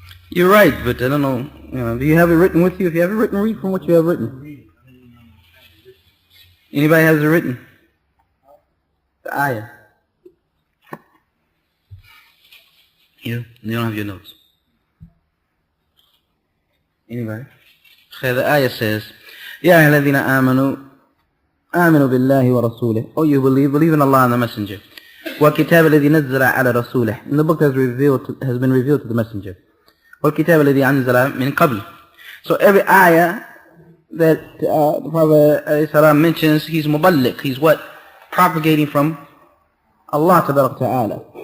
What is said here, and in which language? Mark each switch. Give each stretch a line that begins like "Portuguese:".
English: You're right, but I don't know. Do you have it written with you? If you have it written, read from what you have written. Anybody has it written? The ayah. You don't have your notes. Anybody? The ayah says,
Arabic: يا أيها الذين آمنوا بالله ورسوله.
English: Oh, you believe in Allah and the Messenger.
Arabic: والكتاب الذي نزل على رسوله.
English: And the book has been revealed to the Messenger.
Arabic: والكتاب الذي أنزل من قبل.
English: So every ayah that the Prophet ﷺ mentions, he's muballigh. He's what? Propagating from Allah Ta'ala.